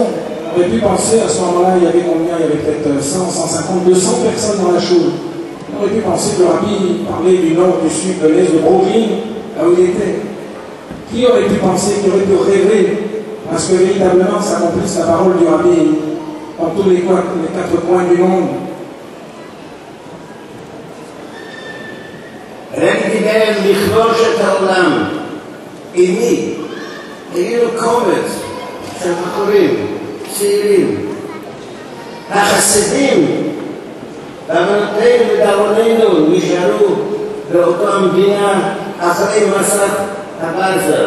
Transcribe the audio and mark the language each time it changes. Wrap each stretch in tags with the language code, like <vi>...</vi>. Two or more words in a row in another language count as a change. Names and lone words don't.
<fr>On aurait pu penser, à ce moment-là, il y avait combien? Il y avait peut-être 100, 150, 200 personnes dans la choule. On aurait pu penser que le rabbi parlait du nord, du sud, de l'est, de Brooklyn, là où il était. Qui aurait pu penser, qui aurait pu rêver à ce que véritablement s'accomplisse la parole du Rabbi dans tous les quatre coins du monde?</fr> <he>רק דיבר לכבוש את העולם. אימי, הגיעו קומץ של בחורים, צעירים. החסידים, באמונתנו ודאבוננו, נשארו באותה המדינה אחרי מסע הברזל.</he>